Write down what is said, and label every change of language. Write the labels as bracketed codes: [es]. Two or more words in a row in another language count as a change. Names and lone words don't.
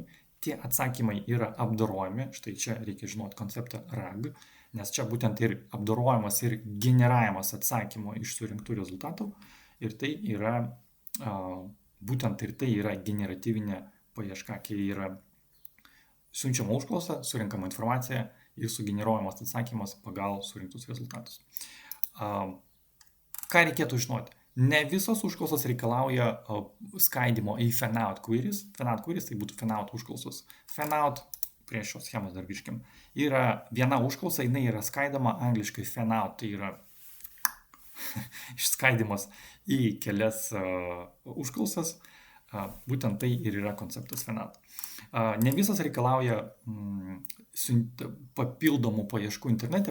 [lt] tie atsakymai yra apdorojami, štai čia reikia žinoti konceptą RAG, nes čia būtent ir apdorojimas ir generavimas atsakymo iš surinktų rezultatų ir tai yra, būtent ir tai yra generatyvinė paieška, kai yra siunčiama užklausa, surinkama informacija ir sugeneruojamas atsakymas pagal surinktus rezultatus. Ką reikėtų žinoti? Ne visos užklausos reikalauja skaidimo į [en] fan-out queries. Fan-out queries [lt] tai būtų fan-out užklausos. Fan-out, prie šios schemos dar grįžkim, yra viena užklausa, jinai yra skaidoma angliškai fan-out, tai yra išskaidimas į kelias užklausas. Būtent tai ir yra konceptas fan-out. Ne visas reikalauja papildomų paieškų internete.